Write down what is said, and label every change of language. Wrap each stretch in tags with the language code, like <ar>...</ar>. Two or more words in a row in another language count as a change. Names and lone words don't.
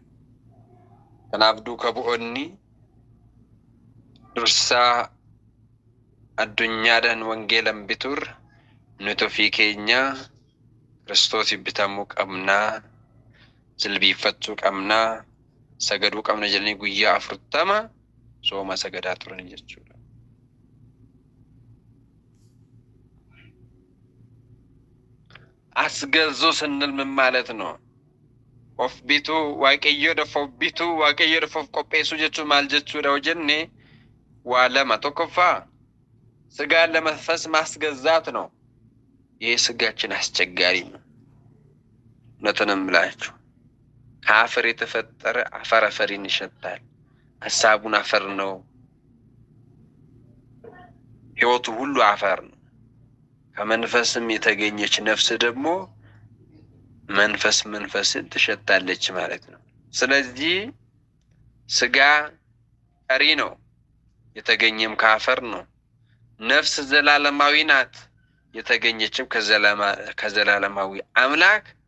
<om>Kanaaf duuka bu'oonni dursaa addunyaadhaan wangeelan bituurra nuti ofii keenya Kiristoosiif bitamuu qabnaa. Jilbiifachuu qabnaa, sagaduu qabna jedhanii guyyaa 40 sooma sagadaa turan jechuudha.</om> <am>አስገዙ ስንል ምን ማለት ነው?</am> <om>of bituu Waaqayyoodhaaf of bituu Waaqayyoodhaaf of qopheessuu jechuun maal jechuudha hojjenne waa lama.</om> <am>tokkoffaa ስጋን ለመንፈስ ማስገዛት ነው። ይህ ስጋችን አስቸጋሪ ነው። እውነቱን እምላችሁ ከአፈር የተፈጠረ አፈር አፈርን ይሸታል። ሀሳቡን አፈር ነው። ህይወቱ ሁሉ አፈር ነው። ከመንፈስም የተገኘች ነፍስ ደግሞ መንፈስን ትሸታለች ማለት ነው። ስለዚህ ስጋ ቀሪ ነው፣ የተገኘም ከአፈር ነው። ነፍስ ዘላለማዊ ናት፣ የተገኘችም ከዘላለማዊ አምላክ</am>